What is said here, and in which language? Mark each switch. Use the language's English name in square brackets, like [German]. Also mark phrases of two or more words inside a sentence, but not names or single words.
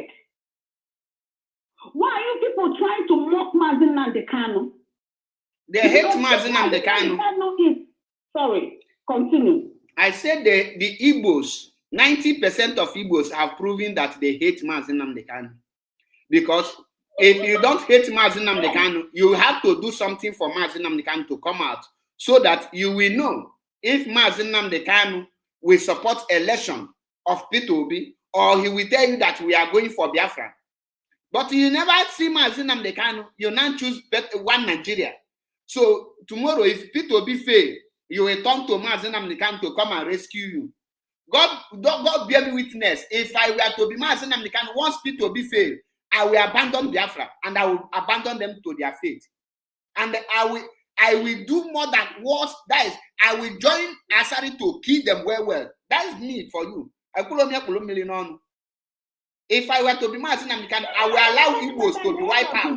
[English] Why are you people trying to mock Mazi Nnamdi Kanu? They hate Mazi Nnamdi Kanu. Sorry, continue. I said the Igbos, 90% of Igbos have proven that they hate Mazi Nnamdi Kanu. Because if you don't hate Mazi Nnamdi Kanu, you have to do something for Mazi Nnamdi Kanu to come out so that you will know if Mazi Nnamdi Kanu will support election of P2B or he will tell you that we are going for Biafra. But you never see Mazi Nnamdi Kanu, you now choose one Nigeria. So tomorrow, if P2B fail, you will turn to Mazi Nnamdi Kanu to come and rescue you. God bear me witness. If I were to be Mazi Nnamdi Kanu, once P2B fail, I will abandon Biafra and I will abandon them to their fate. And I will do more than worse. That is, I will join Asari to kill them well. That is me for you. If I were to be Mazi Nnamdi Kanu, I will allow Igbos to be wiped out.